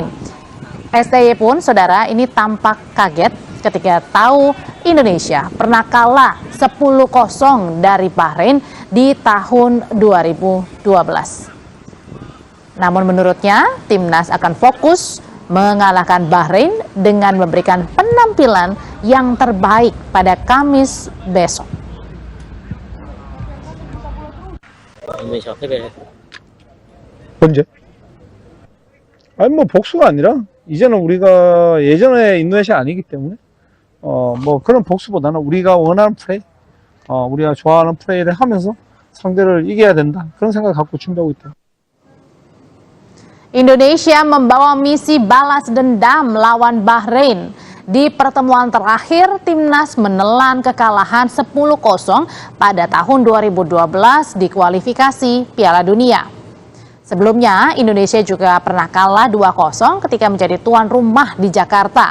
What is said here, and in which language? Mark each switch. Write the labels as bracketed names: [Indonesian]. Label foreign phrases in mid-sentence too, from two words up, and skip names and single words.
[Indonesian] STY pun, saudara, ini tampak kaget ketika tahu Indonesia pernah kalah 10-0 dari Bahrain di tahun 2012. Namun menurutnya, Timnas akan fokus mengalahkan Bahrain dengan memberikan penampilan yang terbaik pada Kamis besok. [Korean] 언제? 아니 뭐 복수가 아니라 이제는 우리가 예전에 인도네시아 아니기 때문에 뭐 그런 복수보다는 우리가 원하는 플레이, 우리가 좋아하는 플레이를 하면서 상대를 이겨야 된다, 그런 생각 갖고 준비하고 있다. [Indonesian] Indonesia membawa misi balas dendam lawan Bahrain. Di pertemuan terakhir, Timnas menelan kekalahan 10-0 pada tahun 2012 di kualifikasi Piala Dunia. Sebelumnya, Indonesia juga pernah kalah 2-0 ketika menjadi tuan rumah di Jakarta.